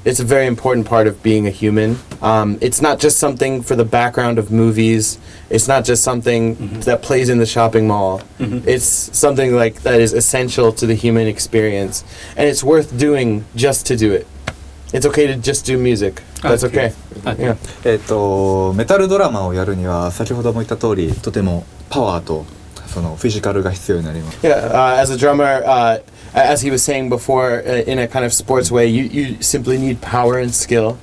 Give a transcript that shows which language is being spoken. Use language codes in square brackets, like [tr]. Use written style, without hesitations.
[en] It's a very important part of being a human. It's not just something for the background of movies. It's not just something that plays in the shopping mall. It's something like that is essential to the human experience. And it's worth doing just to do it. It's okay to just do music. That's okay. Okay. Yeah. [ja] メタルドラマをやるには先ほども言った通りとてもパワーとそのフィジカルが必要になります。 [en] Yeah, as a drummer, as he was saying before, in a kind of sports way, you simply need power and skill.